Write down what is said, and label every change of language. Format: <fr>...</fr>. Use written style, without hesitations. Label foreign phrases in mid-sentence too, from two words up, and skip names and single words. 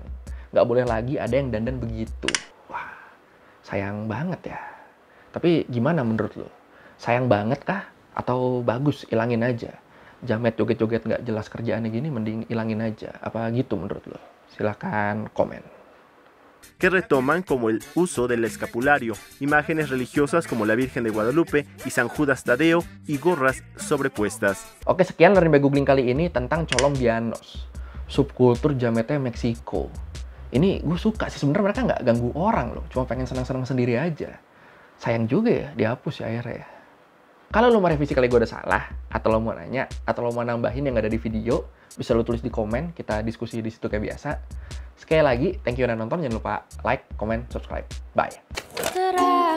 <id>Nggak boleh lagi ada yang dandan begitu. Wah, sayang banget ya. Tapi gimana menurut lo? Sayang banget kah? Atau bagus, ilangin aja? Jamet joget-joget nggak jelas kerjaannya gini, mending ilangin aja. Apa gitu menurut lo? Silahkan komen.</id> <es>Que retoman como el uso del escapulario, imágenes religiosas como la Virgen de Guadalupe y San Judas Tadeo y gorras sobrepuestas.</es> <id>Oke, sekian dari Rimba Googling kali ini tentang Colombianos, subkultur jametnya Meksiko. Ini gue suka sih, sebenarnya mereka nggak ganggu orang loh, cuma pengen senang-senang sendiri aja. Sayang juga ya, dihapus ya akhirnya ya. Kalau lo mau revisi kali gue udah salah, atau lo mau nanya, atau lo mau nambahin yang ada di video, bisa lo tulis di komen, kita diskusi di situ kayak biasa. Sekali lagi,</id> <en>thank you</en> <id>udah nonton, jangan lupa</id> <en>like, comment, subscribe. Bye!</en>